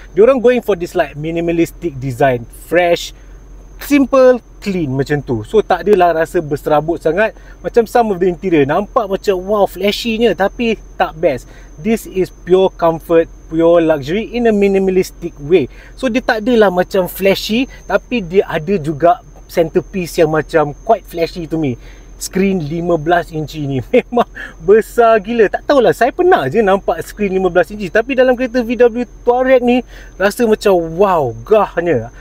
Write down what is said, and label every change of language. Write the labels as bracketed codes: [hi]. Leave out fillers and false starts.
[en] Diorang going for this like minimalistic design, fresh, simple, clean [ms] macam tu. So tak adalah rasa berserabut sangat. Macam [en] some of the interior [ms] nampak macam wow flashy-nya, tapi tak best. [en] This is pure comfort, pure luxury in a minimalistic way. [ms] So dia tak adalah macam flashy, tapi dia ada juga centerpiece yang macam [en] quite flashy to me. [ms] Screen 15 inci ni memang besar gila. Tak tahulah, saya pernah je nampak screen 15 inci, tapi dalam kereta VW Touareg ni rasa macam wow, gahnya.